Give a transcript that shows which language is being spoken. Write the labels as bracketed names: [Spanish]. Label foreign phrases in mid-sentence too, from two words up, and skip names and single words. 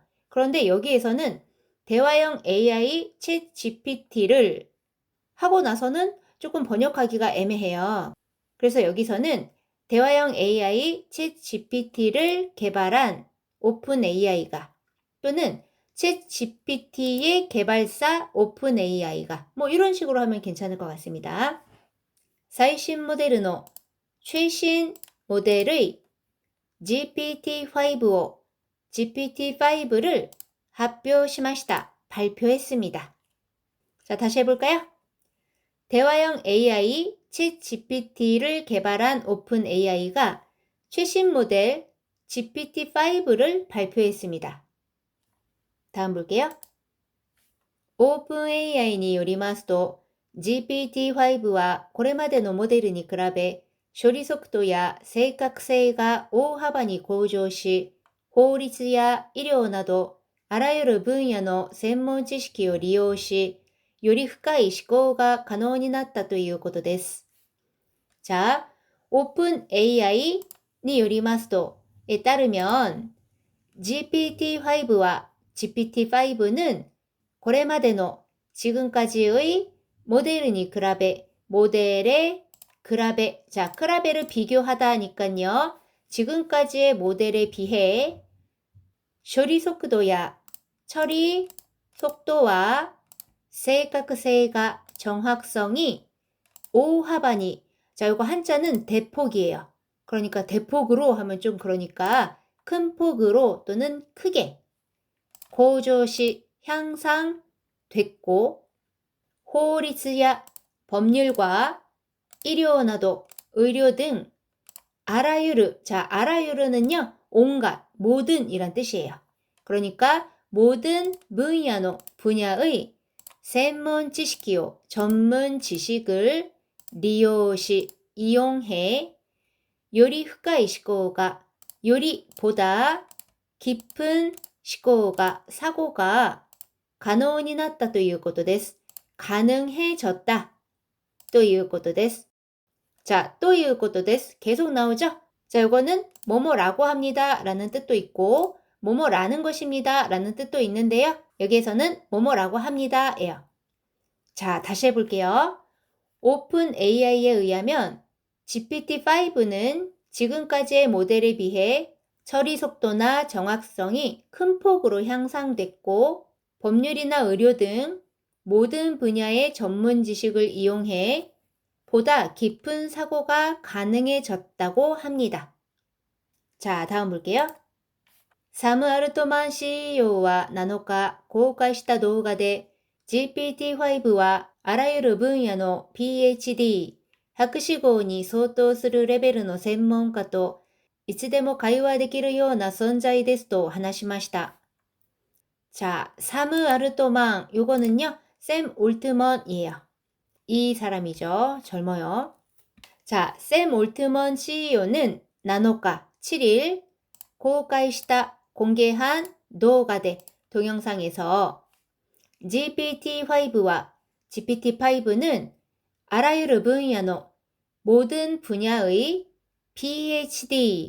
[Korean] 그런데 여기에서는 대화형 AI 챗 GPT를 하고 나서는 조금 번역하기가 애매해요. 그래서 여기서는 대화형 AI 챗 GPT를 개발한 오픈 AI가 또는 챗 GPT의 개발사 오픈 AI가 뭐 이런 식으로 하면 괜찮을 것 같습니다. [Japanese] 最新モデルの [Korean] 최신 모델의 GPT-5를 [Japanese] 発表しました. [Korean] 발표했습니다. 자, 다시 해볼까요? 대화형 AI 챗 GPT를 개발한 오픈 AI가 최신 모델 GPT-5를 발표했습니다. 다음 볼게요. [Japanese] 오픈 AIによりますと GPT-5 はこれまでのモデルに比べ処理速度や正確性が大幅に向上し、法律や医療などあらゆる分野の専門知識を利用し、より深い思考が可能になったということです [Korean] 。자, [Japanese] オープンAIによりますと、 [Korean] 따르면 GPT-5와 GPT-5는 [Japanese] これまでの [Korean] 지금까지의 모델이 比べ, 모델에 比べ, 자, 比べ를 비교하다니까요. 지금까지의 모델에 비해 処理 속도야, 처리 속도와 正確性が 정확성이 大幅に. 자, 이거 한자는 대폭이에요. 그러니까 대폭으로 하면 좀 그러니까 큰 폭으로 또는 크게. 고조시 향상됐고, 호리츠야 법률과 의료など 의료 등 아라유르. 자, 아라유르는요. 온갖, 모든 이란 뜻이에요. 그러니까 모든 분야의 [Japanese] 専門知識を [Korean] 전문 지식을 利用し 이용해 [Japanese] より深い思考が [Korean] 요리 보다 깊은 思考が 사고가 可能になったということです. 가능해졌다 [Japanese] ということです. [Korean] 자, [Japanese] ということです. [Korean] 계속 나오죠? 자, 이거는 뭐뭐라고 합니다 라는 뜻도 있고 뭐뭐라는 것입니다 라는 뜻도 있는데요. 여기에서는 뭐뭐라고 합니다 예요. 자, 다시 해볼게요. 오픈 AI에 의하면 GPT-5는 지금까지의 모델에 비해 처리 속도나 정확성이 큰 폭으로 향상됐고 법률이나 의료 등 모든 분야의 전문 지식을 이용해 보다 깊은 사고가 가능해졌다고 합니다. 자, 다음 볼게요. [Japanese] 사ム・アルトマン CEO は7日公開した動画で GPT-5 はあらゆる分野の PhD、博士号に相当するレベルの専門家といつでも会話できるような存在ですと話しました。 [Korean] 자, 사무 알트만 요거는요. 샘 올트먼이에요. 이 사람이죠. 젊어요. 자, 샘 올트먼 CEO는 7日, 7일 공개시다, 공개한 動画대 동영상에서 GPT-5와 GPT-5는 아라유르 분야의 모든 분야의 PhD.